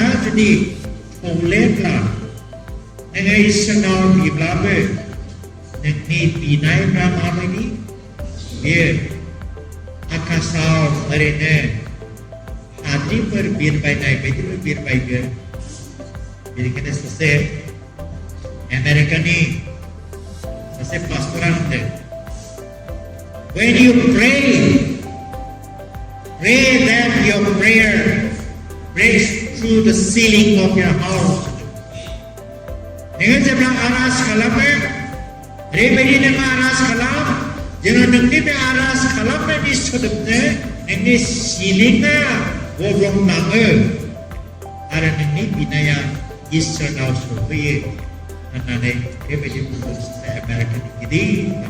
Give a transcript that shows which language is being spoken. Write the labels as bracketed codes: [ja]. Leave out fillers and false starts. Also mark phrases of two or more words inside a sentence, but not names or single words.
[brx] जुदि थौलेब्ला नोङो इसोरनाव बिब्लाबो नोंनि बिनायफ्रा माबायदि बेयो आकाशाव ओरैनो हाद्रिफोर बिरबायनाय बायदिबो बिरबायगोन बेनिखायनो सासे आमेरिकानि सासे पास्टरा होनदों [en] when you pray that your prayer breaks through the ceiling of your house [brx] नोङो जेब्ला आर'ज खालामो ओरैबायदि नोङो आर'ज खालाम जेन' नोंनि बे आर'ज खालामनायनि सोदोबजों नोंनि सिलिंआ गब्लंलाङो आरो नोंनि बिनाया इसोरनाव सफैयो होननानै बेबायदि बुंदों सासे आमेरिकानि गिदिर